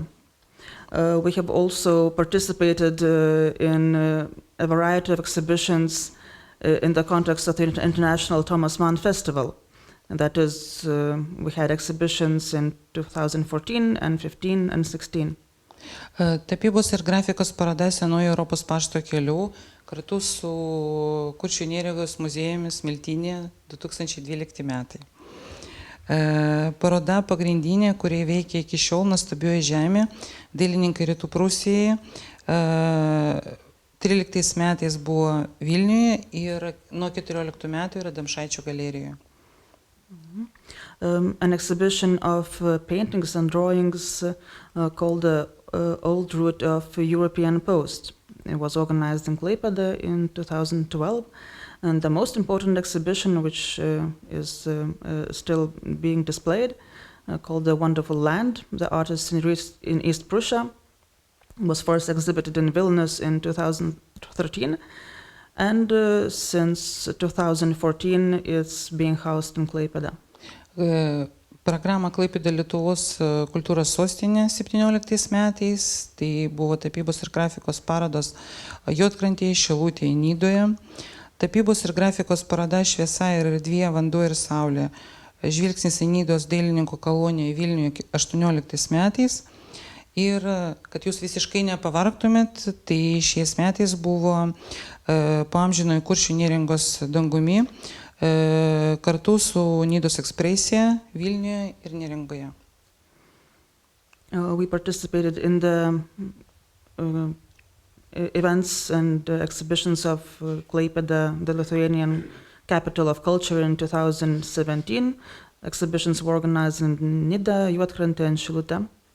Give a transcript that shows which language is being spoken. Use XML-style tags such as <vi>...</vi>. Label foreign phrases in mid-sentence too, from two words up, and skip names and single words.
<en>We have also participated in a variety of exhibitions in the context of the International Thomas Mann Festival. And that is, we had exhibitions in 2014 and 15 and 16.</en> <lt>Tapybos ir grafikos paroda Senojo Europos pašto kelių kartu su Kuršių nerijos muziejumis Miltinėje 2012 metai. Paroda pagrindinė, kurie veikia iki šiol Nuostabioji žemė, dailininkai Rytų Prūsijoje. 13 metais buvo Vilniuje ir nuo 14 metų yra Damšaičio galerijoje.</lt> <en>An exhibition of paintings and drawings called the Old Route of European Post. It was organized in Klaipėda in 2012, and the most important exhibition, which is still being displayed, called The Wonderful Land, the artists in East Prussia, was first exhibited in Vilnius in 2013, and since 2014 it's being housed in Klaipėda.</en> <lt>Programą Klaipėda Lietuvos kultūros sostinėje 17 metais, tai buvo tapybos ir grafikos parodos Juodkrantėje, Šilutėje, Nidoje. Tapybos ir grafikos paroda Šviesa ir erdvė, vanduo ir saulė. Žvilgsnis į Nidos dailininkų koloniją Vilniuje 18 metais. Ir kad jūs visiškai nepavargtumėt, tai šiais metais buvo po amžinojo Kuršių neringos dangumi kartu su Nidos ekspresija Vilniuje ir Neringoje.</lt> <en>We participated in the events and exhibitions of Klaipėda, the Lithuanian capital of culture, in 2017. Exhibitions were organized in Nida, Juodkrantė, and Šilutė.</en>